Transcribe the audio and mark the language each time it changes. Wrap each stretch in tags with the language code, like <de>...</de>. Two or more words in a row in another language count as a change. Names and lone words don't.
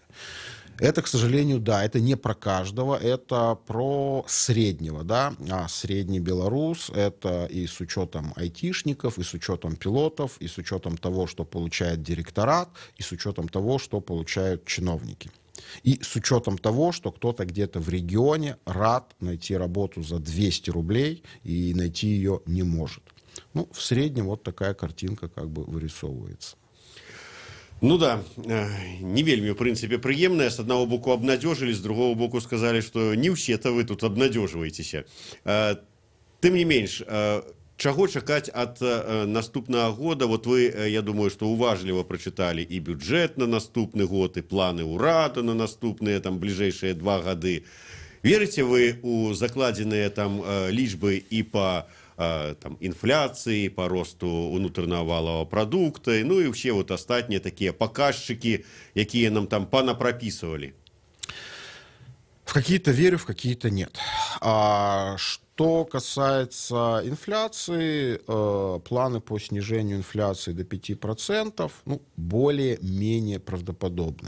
<ru>Это, к сожалению, да, это не про каждого, это про среднего, да, а средний белорус, это и с учетом айтишников, и с учетом пилотов, и с учетом того, что получает директорат, и с учетом того, что получают чиновники. И с учетом того, что кто-то где-то в регионе рад найти работу за 200 рублей и найти ее не может. Ну, в среднем вот такая картинка как бы вырисовывается.</ru> <be>Ну да, не вельмі, в прынцыпе, прыемная.</be> <ru>С одного боку обнадежили, с другого боку сказали, что не ўсе-то вы тут обнадеживаетеся.</ru> <be>Тым не менш, чаго чакаць ад наступнага года?</be> <ru>Вот вы, я думаю, что уважліва прочитали и бюджет</ru> <be>на наступны год,</be> <ru>и планы</ru> <be>ўрада на наступныя</be> <ru>там ближайшие 2 гады. Верите вы у закладенные там лічбы и по там, инфляции, по росту внутреннего валового продукта, ну и все вот остальные такие показчики, какие нам там понапрописывали? В какие-то верю, в какие-то нет. Что касается инфляции, планы по снижению инфляции до 5%, ну, более-менее правдоподобны.</ru>